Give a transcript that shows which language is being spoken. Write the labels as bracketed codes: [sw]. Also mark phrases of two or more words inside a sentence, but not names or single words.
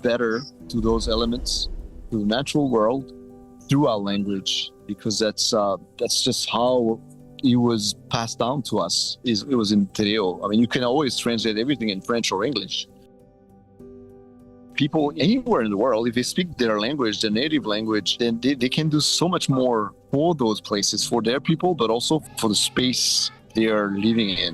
[en] better to those elements, to the natural world, through our language, because that's just how it was passed down to us. It was in [mi] te reo. [en] I mean, you can always translate everything in French or English. People anywhere in the world, if they speak their language, their native language, then they can do so much more for those places, for their people, but also for the space they are living in.